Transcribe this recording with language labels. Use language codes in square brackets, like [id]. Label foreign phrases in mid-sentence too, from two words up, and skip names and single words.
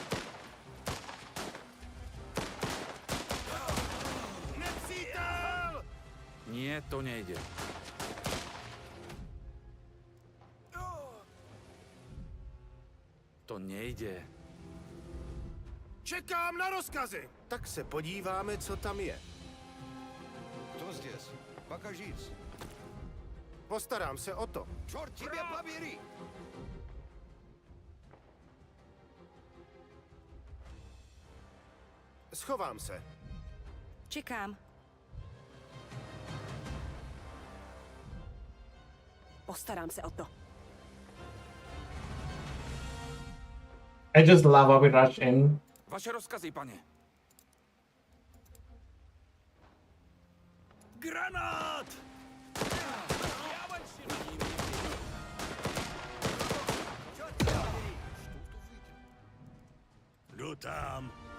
[cs] Nepřítel! [sk] Nie, to nejde. To nejde. [cs] Čekám na rozkazy! Tak se podíváme, co tam je. [ru] Кто здесь? Покажись. [cs] Postarám se o to. [ru] Черт тебе побери! [cs] Schovám se. Čekám. Postarám se o to. [en] I just love how we rush in. [cs] Vaše rozkazy, pane. Granát! Jdu tam.